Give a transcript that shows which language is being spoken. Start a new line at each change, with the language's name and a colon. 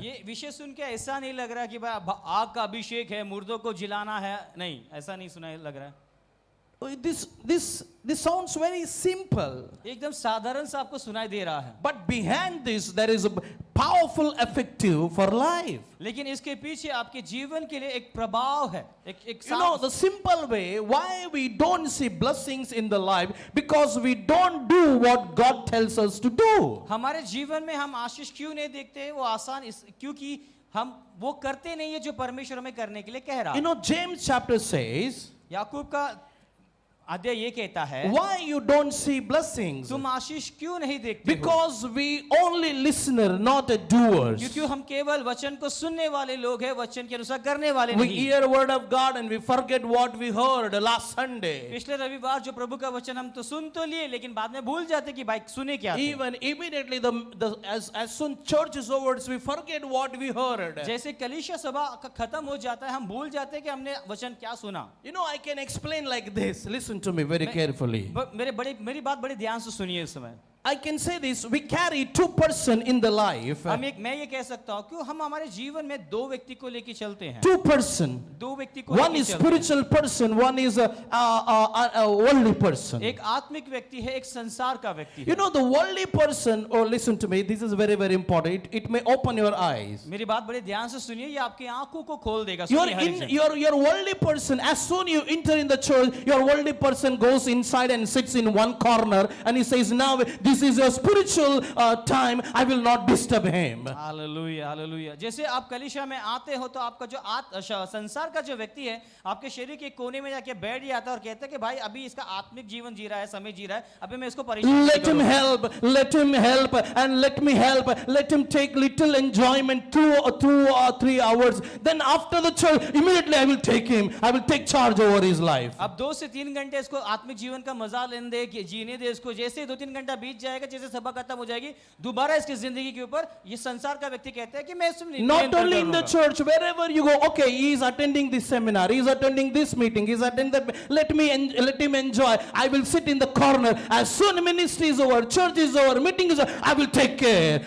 Hindi: ये विषय सुन के ऐसा नहीं लग रहा कि भाई आग का अभिषेक है, मुर्दों को जिलाना है, नहीं, ऐसा नहीं सुना लग रहा है।
English: This sounds very simple.
Hindi: एकदम साधारण सा आपको सुनाई दे रहा है,
English: But behind this, there is a powerful effective for life.
Hindi: लेकिन इसके पीछे आपके जीवन के लिए एक प्रभाव है, एक
English: You know, the simple way why we don't see blessings in the life, because we don't do what God tells us to do.
Hindi: हमारे जीवन में हम आशीष क्यों नहीं देखते? वो आसान क्योंकि हम वो करते नहीं है जो परमेश्वर हमें करने के लिए कह रहा
English: You
Hindi: है।
English: know, James chapter says,
Hindi: याकूब का अध्याय ये कहता है,
English: why you don't see blessings?
Hindi: तुम आशीष क्यों नहीं देखते हो?
English: Because we only listener, not a doers.
Hindi: क्योंकि हम केवल वचन को सुनने वाले लोग हैं, वचन के अनुसार करने वाले
English: We
Hindi: नहीं।
English: hear word of God and we forget what we heard last Sunday.
Hindi: पिछले रविवार जो प्रभु का वचन हम तो सुन तो लिए, लेकिन बाद में भूल जाते कि भाई सुने क्या थे।
English: Even immediately as soon church is over, we forget what we heard.
Hindi: जैसे कलीसिया सभा खत्म हो जाता है, हम भूल जाते हैं कि हमने वचन क्या सुना।
English: You know, I can explain like this. Listen to me very carefully.
Hindi: मेरी बात बड़े ध्यान से सुनिए इस समय।
English: I can say this, we carry two person in the life.
Hindi: मैं ये कह सकता हूँ कि हम हमारे जीवन में दो व्यक्ति को लेके चलते हैं।
English: Two person.
Hindi: दो व्यक्ति को
English: One
Hindi: लेके
English: is
Hindi: चलते हैं।
English: spiritual person, one is a worldly person.
Hindi: एक आत्मिक व्यक्ति है, एक संसार का व्यक्ति है।
English: You know, the worldly person, oh listen to me, this is very, very important. It may open your eyes.
Hindi: मेरी बात बड़े ध्यान से सुनिए, ये आपकी आंखों को खोल देगा।
English: Your worldly person, as soon you enter in the church, your worldly person goes inside and sits in one corner and he says, now this is your spiritual time, I will not disturb him.
Hindi: Hallelujah, hallelujah. जैसे आप कलीसिया में आते हो तो आपका जो संसार का जो व्यक्ति है, आपके शरीर के कोने में जाके बैठ जाता है और कहता है कि भाई अभी इसका आत्मिक जीवन जी रहा है, समय जी रहा है, अभी मैं इसको परेशान
English: Let him help, and let me help. Let him take little enjoyment 2 or 3 hours. Then after the church, immediately I will take him. I will take charge over his life.
Hindi: अब 2 से 3 घंटे इसको आत्मिक जीवन का मजा लेने दे, जीने दे इसको। जैसे 2-3 घंटा बीत जाएगा, जैसे सभा खत्म हो जाएगी, दोबारा इसकी जिंदगी के ऊपर ये संसार का व्यक्ति कहता है कि मैं इसमें
English: Not only in the church, wherever you go, okay, he is attending this seminar, he is attending this meeting, he is attending that. Let him enjoy. I will sit in the corner. As soon ministry is over, church is over, meeting is over, I will take care.